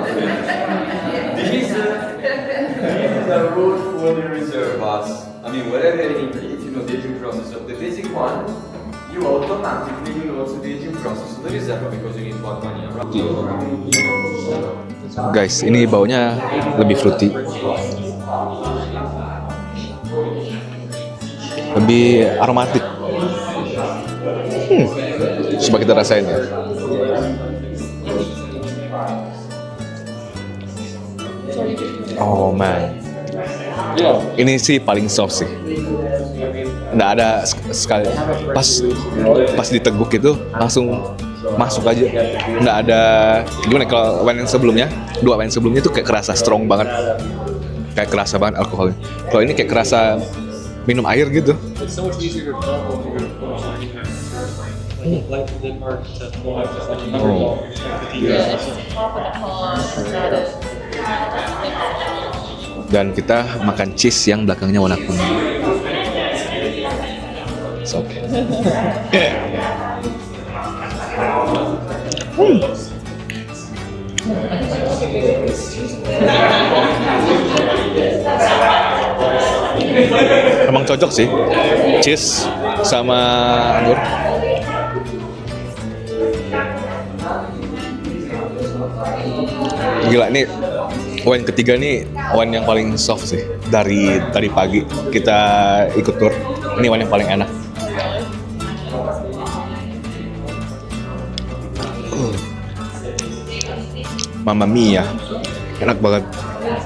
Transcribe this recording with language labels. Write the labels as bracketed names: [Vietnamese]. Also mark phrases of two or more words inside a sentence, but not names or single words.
[English] This is a rule for the reserve us. I mean, whatever it is, you know, the aging process of the basic one, you automatically will also the aging process of the reserve because you need 1 year. Guys, [Indonesian] ini baunya lebih fruity. Lebih aromatik. Coba kita rasain ya. [English] Oh man. [Indonesian] Ini sih paling soft sih. Nggak ada sekali pas diteguk itu langsung masuk aja. Nggak ada gimana kalau wine yang sebelumnya, 2 wine sebelumnya tuh kayak kerasa strong banget. Kayak kerasa banget alkoholnya. Kalau ini kayak kerasa minum air gitu. [English] It's so much easier to tell when you're pouring in here. Like the part to pull out just like you Oh. Yeah, it's just top of the pond, not a. [Indonesian] Dan kita makan cheese yang belakangnya warna kuning. [English] It's okay. [Indonesian] Emang cocok sih, cheese sama anggur. Gila, nih wine ketiga nih wine yang paling soft sih dari tadi pagi kita ikut tour. Ini wine yang paling enak. [Italian] Mamma mia, [Indonesian] enak banget.